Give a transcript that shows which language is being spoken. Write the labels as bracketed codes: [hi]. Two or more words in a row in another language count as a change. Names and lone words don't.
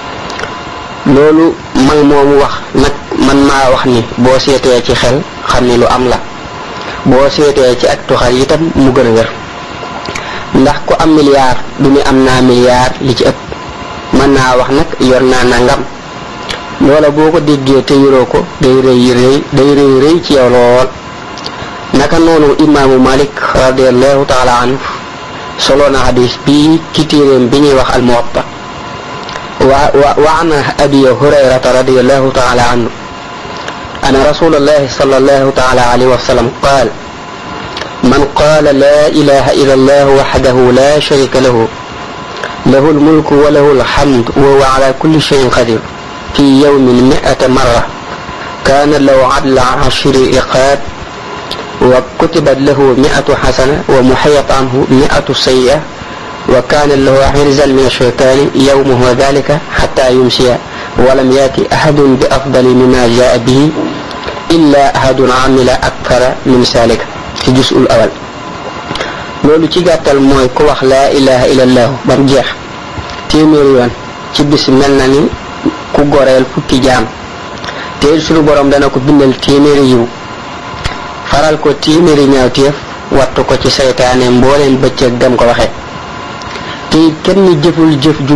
[wo] loolu mag moomu wax nag man maa wax ni boo seetee ci xel xam ni lu am la boo seetee ci ak tuxal itam mu gën a wér ndax ku am milliard du ni am naa milliard li ci ëpp mën naa wax nag yor naa nangam loola boo ko déggee te yoroo ko day rëy ci yow lool naka noonu imaamu Malik [ar] رضي الله تعالى عنه [wo] solo na hadis bii ci téeréem bi ñuy wax al Muwatta [ar] وعن أبي هريرة رضي الله تعالى عنه أن رسول الله صلى الله تعالى عليه وسلم قال من قال لا إله إلا الله وحده لا شريك له له الملك وله الحمد وهو على كل شيء قدير في يوم 100 مرة كان له عدل 10 رقاب وكتبت له 100 حسنة ومحيط عنه 100 سيئة وكان له حرزا من الشيطان يومه ذلك حتى يمسي ولم يأتي أحد بأفضل مما جاء به إلا أحد عمل أكثر من ذلك في الجزء الأول [wo] loolu ci gàttal mooy ku wax [ar] لا إله إلا الله [wo] ba mu jeex téeméeri yoon ci bis mel na ni ku goreel fukki jaam te suñu borom dana ko bindal téeméeri yiw faral ko téeméeri ñaawteef wattu ko ci saytaane mbooleen bëccëg dem ko waxe te kenn jëful jëf ju